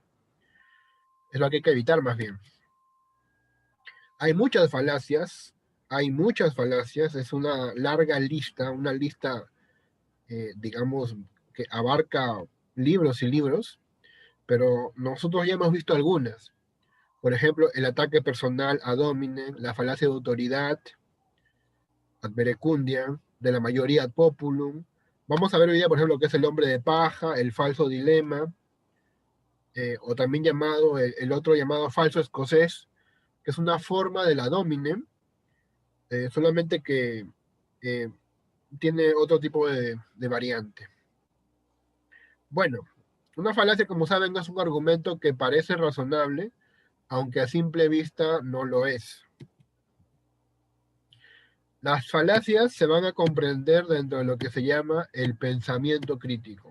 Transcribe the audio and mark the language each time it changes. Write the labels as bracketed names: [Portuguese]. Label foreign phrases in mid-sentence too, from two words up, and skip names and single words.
[Spanish] Es lo que hay que evitar más bien. Hay muchas falacias, es una larga lista, una lista, digamos, que abarca libros y libros, pero nosotros ya hemos visto algunas. Por ejemplo, el ataque personal [Latin] ad hominem, [Spanish] la falacia de autoridad, [Latin] ad verecundia, [Spanish] de la mayoría [Latin] ad populum. [Spanish] Vamos a ver hoy día, por ejemplo, qué es el hombre de paja, el falso dilema, o también llamado, el otro llamado falso escocés, que es una forma de la [Latin] ad hominem, [Spanish] solamente que eh, tiene otro tipo de variante. Bueno, una falacia, como saben, es un argumento que parece razonable, aunque a simple vista no lo es. Las falacias se van a comprender dentro de lo que se llama el pensamiento crítico.